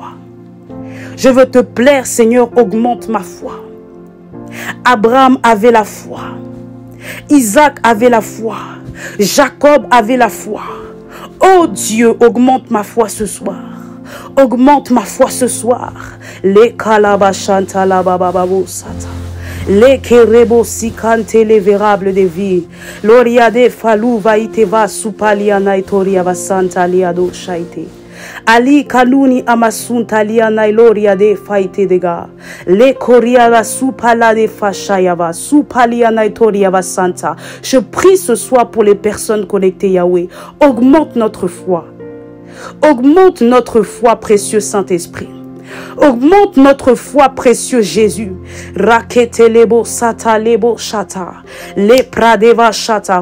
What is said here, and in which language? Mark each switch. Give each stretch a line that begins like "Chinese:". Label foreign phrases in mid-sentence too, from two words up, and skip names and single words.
French: Je veux te plaire, Seigneur, augmente ma foi. Abraham avait la foi. Isaac avait la foi. Jacob avait la foi. Oh Dieu, augmente ma foi ce soir. Augmente ma foi ce soir. Les kalabashanta la babababo sata. Les kerebo sikante les vérables de vie. L'oriade falou vaiteva supaliana itoria vasanta liado shaite. Ali kanuni amasunta liana iloria de faite dega. Le koriava supala de fashayava supaliana itoria vasanta. Je prie ce soir pour les personnes connectées, Yahweh. Augmente notre foi. Augmente notre foi, précieux Saint-Esprit. Augmente notre foi, précieux Jésus. Raketelebo sata lebo shata. Le pradeva shata.